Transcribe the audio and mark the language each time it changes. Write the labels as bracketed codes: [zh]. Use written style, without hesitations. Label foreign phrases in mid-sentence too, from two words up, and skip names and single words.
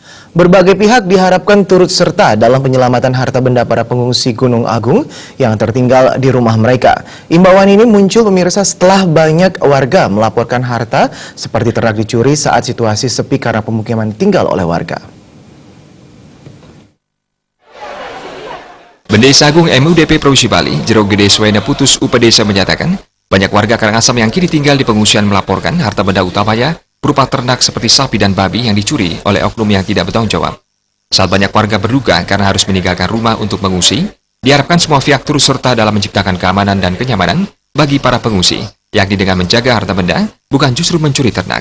[id] Berbagai pihak diharapkan turut serta dalam penyelamatan harta benda para pengungsi Gunung Agung yang tertinggal di rumah mereka. Imbauan ini muncul pemirsa setelah banyak warga melaporkan harta seperti ternak dicuri saat situasi sepi karena pemukiman ditinggal oleh warga. Bendesa Agung MUDP Provinsi Bali, Jero Gede Swena Putus UPDesa menyatakan, banyak warga Karangasem yang kini tinggal di pengungsian melaporkan harta benda utamanya berupa ternak seperti sapi dan babi yang dicuri oleh oknum yang tidak bertanggung jawab. Saat banyak warga berduka karena harus meninggalkan rumah untuk mengungsi, diharapkan semua pihak turut serta dalam menciptakan keamanan dan kenyamanan bagi para pengungsi, yakni dengan menjaga harta benda, bukan justru mencuri ternak.